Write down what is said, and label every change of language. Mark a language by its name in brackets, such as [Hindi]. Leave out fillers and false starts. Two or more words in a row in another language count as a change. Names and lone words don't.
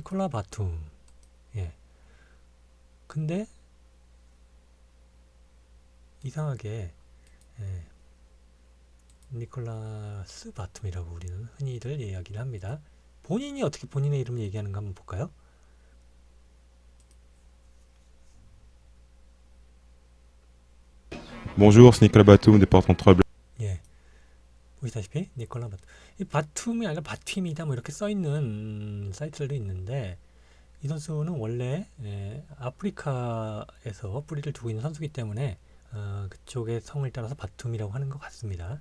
[Korean] 니콜라 바툼. 예. 근데 이상하게 예, 니콜라스 바툼이라고 우리는 흔히들 이야기를 합니다. 본인이 어떻게 본인의 이름을 얘기하는가 한번 볼까요? [French] Bonjour, c'est Nicolas Batum, département de Trouble. [Korean] 예, 보시다시피 니콜라 바툼. 이 바툼이 아니라 바팀이다 이렇게 써 있는 사이트들도 있는데 이 선수는 원래 아프리카에서 뿌리를 두고 있는 선수이기 때문에 그쪽의 성을 따라서 바툼이라고 하는 것 같습니다.